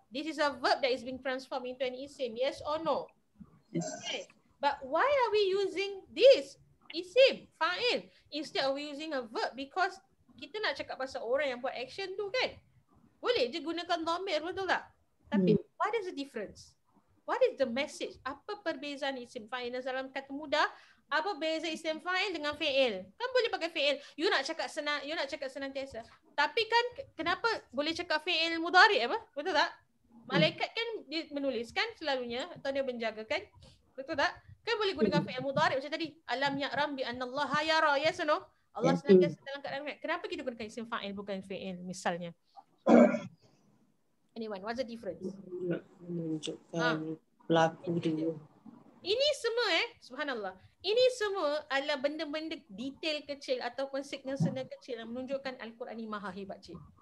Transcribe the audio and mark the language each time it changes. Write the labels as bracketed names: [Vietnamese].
[English] This is a verb that is being transformed into an isim, yes or no? Yes. Okay. But why are we using this isim fa'il instead of using a verb? Because [Malay] kita nak cakap pasal orang yang buat action tu kan. Boleh je gunakan dhamir, betul tak? [English] Tapi what is the difference? What is the message? [Malay] Apa perbezaan isim fa'il dalam kata mudah? Apa beza isim fa'il dengan fi'il? Kan boleh pakai fi'il. You nak cakap senantiasa. Tapi kan kenapa boleh cakap fi'il mudhari apa? Betul tak? Malaikat kan dia menuliskan selalunya atau dia menjagakan. Betul tak? Kan boleh gunakan fi'il mudhari macam tadi. [Arabic] Alam ya'ram bi annallaha yara. [English] Yes or no? [Malay] Allah senantiasa dalam keadaan melihat. Kenapa kita gunakan isim fa'il bukan fi'il misalnya? [English] Anyone, what's the difference? [Malay] Nak menunjukkan pelaku dia. Ini semua subhanallah. Ini semua adalah benda-benda detail kecil ataupun signal-signal kecil yang menunjukkan Al-Quran ini maha hebat, cik.